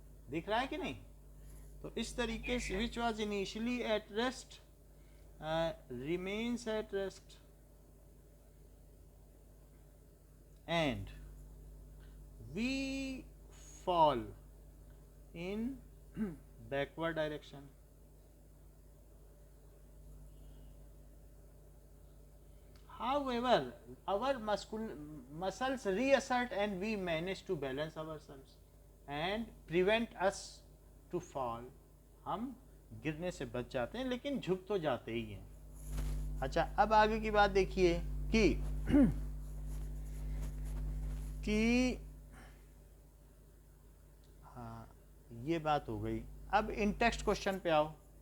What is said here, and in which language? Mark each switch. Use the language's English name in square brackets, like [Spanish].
[Hindi] दिख रहा है कि नहीं? तो इस तरीके से [English] Which was initially at rest remains at rest and we fall in backward direction. However, our muscles reassert and we manage to balance ourselves and prevent us to fall. [Hindi] हम गिरने से बच जाते हैं, लेकिन झुक तो जाते ही हैं। अच्छा, अब आगे की बात देखिए कि हाँ, ये बात हो गई। अब इन टेक्स्ट क्वेश्चन पे आओ।